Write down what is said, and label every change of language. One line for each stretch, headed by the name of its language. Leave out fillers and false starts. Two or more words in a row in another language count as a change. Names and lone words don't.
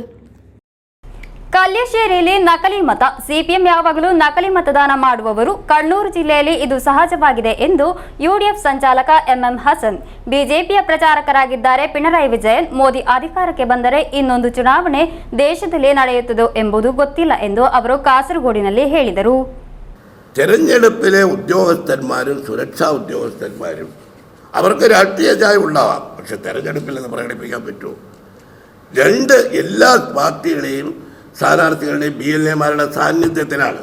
Kannada: ಕಲ್ಯಾಶೇರಿಯಲ್ಲಿ ನಕಲಿ ಮತ, ಸಿಪಿಎಂ ಯಾವಾಗಲೂ ನಕಲಿ ಮತದಾನ ಮಾಡುವವರು, ಕಣ್ಣೂರು ಜಿಲ್ಲೆಯಲ್ಲಿ ಇದು ಸಹಜವಾಗಿದೆ ಎಂದು ಯುಡಿಎಫ್ ಸಂಚಾಲಕ ಎಂಎಂ ಹಸನ್. ಬಿಜೆಪಿಯ ಪ್ರಚಾರಕರಾಗಿದ್ದಾರೆ ಪಿಣರಾಯಿ ವಿಜಯನ್. ಮೋದಿ ಅಧಿಕಾರಕ್ಕೆ ಬಂದರೆ ಇನ್ನೊಂದು ಚುನಾವಣೆ ದೇಶದಲ್ಲಿ ನಡೆಯುತ್ತದೋ ಎಂಬುದು ಗೊತ್ತಿಲ್ಲ ಎಂದು ಅವರು കാസർഗോഡിನಲ್ಲಿ ಹೇಳಿದರು.
Malayalam: തെരഞ്ഞെടുപ്പിലെ ഉദ്യോഗസ്ഥന്മാരും സുരക്ഷാ ഉദ്യോഗസ്ഥന്മാരും അവർക്ക് രാഷ്ട്രീയ ചായ ഉണ്ടാവാം, പക്ഷെ തെരഞ്ഞെടുപ്പിൽ നിന്ന് പ്രകടിപ്പിക്കാൻ പറ്റുമോ? എല്ലാ പാർട്ടികളെയും സ്ഥാനാർത്ഥികളുടെയും BLA-മാരുടെ സാന്നിധ്യത്തിലാണ്.